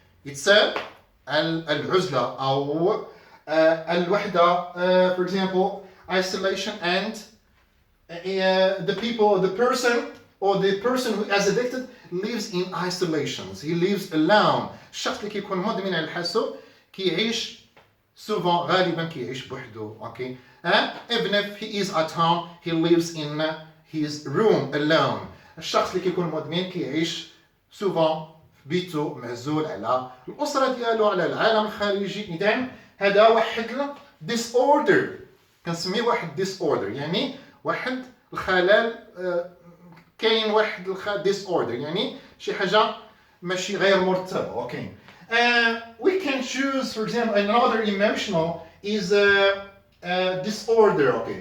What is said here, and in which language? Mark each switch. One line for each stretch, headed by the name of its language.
Arabic: It's العزلة أو الوحدة.
English: For example, isolation and the person who is addicted lives in isolation. He lives alone.
Arabic: الشخص اللي كيكون مدمن على الحاسوب كيعيش غالبا كيعيش بوحده.
English: Okay. Even if he is at home, he lives in his room alone.
Arabic: الشخص اللي كيكون مدمن كيعيش سوفون في بيته معزول على الأسرة ديالو، على العالم الخارجي. إذا هذا واحد disorder، كنسميه واحد disorder، يعني واحد الخلل، كاين واحد disorder يعني شي حاجة ماشي غير مرتبة. اوكي.
English: We can choose for example another emotional is disorder.